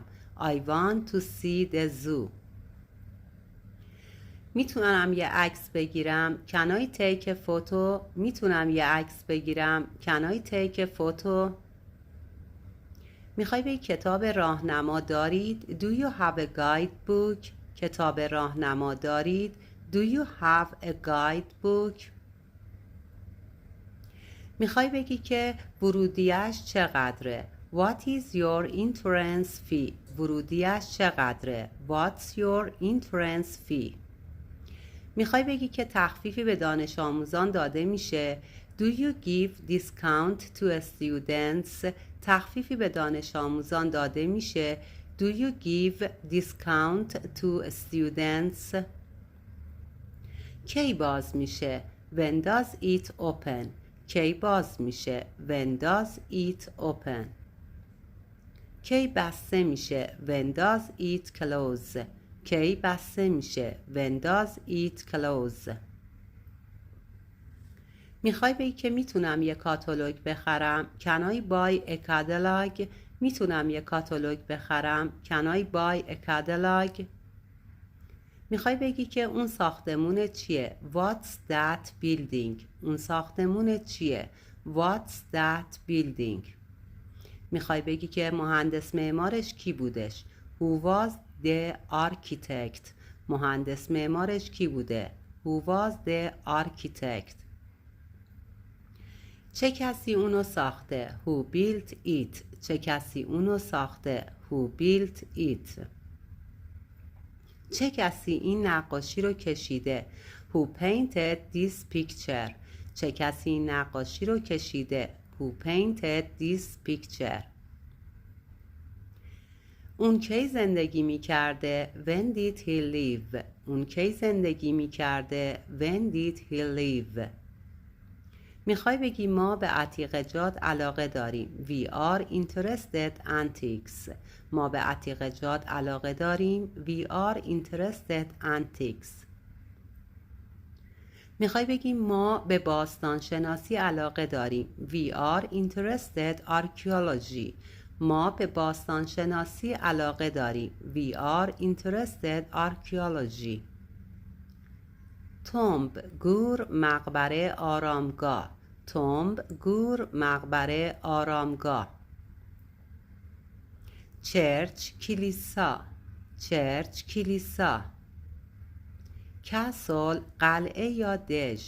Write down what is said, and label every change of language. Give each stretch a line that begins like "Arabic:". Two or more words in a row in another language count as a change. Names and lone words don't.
English: I want to see the zoo.
Persian: میتونم یه عکس بگیرم؟
English: Can I take a photo؟
Persian: میتونم یه عکس بگیرم؟
English: Can I take a photo؟
Persian: میخوای بگی کتاب راهنما دارید؟
English: Do you have a guidebook؟
Persian: کتاب راهنما دارید؟
English: Do you have a guidebook؟
Persian: میخوای بگی که ورودیش چقدره؟
English: What is your entrance fee؟
Persian: ورودیش چقدره؟
English: What's your entrance fee؟
Persian: میخوای بگی که تخفیفی به دانش آموزان داده میشه؟
English: Do you give discount to students؟
Persian: تخفیفی به دانش آموزان داده میشه؟
English: Do you give discount to students؟
Persian: کی باز میشه؟
English: When does it open؟
Persian: کی باز میشه؟
English: When does it open؟
Persian: کی بسته میشه؟
English: When does it close؟
Persian: کی بسته میشه؟
English: When does it close؟
Persian: میخوای بگی که میتونم یه کاتالوگ بخرم؟
English: Can I buy a catalog؟
Persian: میتونم یه کاتالوگ بخرم؟
English: Can I buy a catalog؟
Persian: میخوای بگی که اون ساختمون چیه؟
English: What's that building؟
Persian: اون ساختمون چیه؟
English: What's that building؟
Persian: میخوای بگی که مهندس معمارش کی بودش؟
English: Who was the architect؟
Persian: مهندس معمارش کی بوده؟
English: Who was the architect؟
Persian: چه کسی اونو ساخته؟
English: Who built it؟
Persian: چه کسی اونو ساخته؟
English: Who built it؟
Persian: چه کسی این نقاشی رو کشیده؟
English: Who painted this picture؟
Persian: چه کسی این نقاشی رو کشیده؟
English: Who painted this picture؟
Persian: اون کی زندگی می کرده؟
English: When did he live؟
Persian: اون کی زندگی می کرده؟
English: When did he live؟
Persian: میخوای بگی ما به عتیقه‌جات علاقه داریم.
English: We are interested antiques.
Persian: ما به عتیقه‌جات علاقه داریم.
English: We are interested antiques.
Persian: میخوای بگی ما به باستان شناسی علاقه داریم.
English: We are interested archaeology.
Persian: ما به باستان شناسی علاقه داریم.
English: We are interested archaeology.
Persian: تنب گور مقبره آرامگاه. تنب گور مقبره آرامگاه. چرچ کلیسا. چرچ کلیسا. کسل قلعه یا دژ.